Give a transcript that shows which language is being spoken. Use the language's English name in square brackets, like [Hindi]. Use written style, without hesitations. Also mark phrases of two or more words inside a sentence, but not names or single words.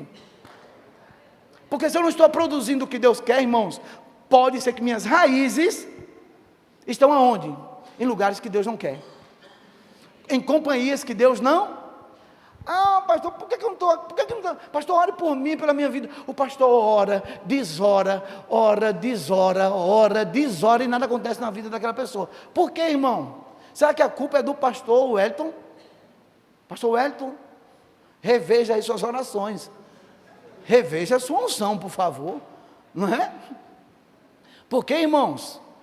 [Portuguese] Porque se eu não estou produzindo o que Deus quer, irmãos, pode ser que minhas raízes estão aonde? Em lugares que Deus não quer. Em companhias que Deus não. Ah, pastor, por que eu não estou? Por que eu não estou? Pastor, ore por mim, pela minha vida. O pastor ora, desora, ora, desora, ora, desora e nada acontece na vida daquela pessoa. Por que, irmão? Será que a culpa é do pastor Wellington? Pastor Wellington, reveja aí suas orações. Reveja a sua unção, por favor. Não é? Por que, irmãos?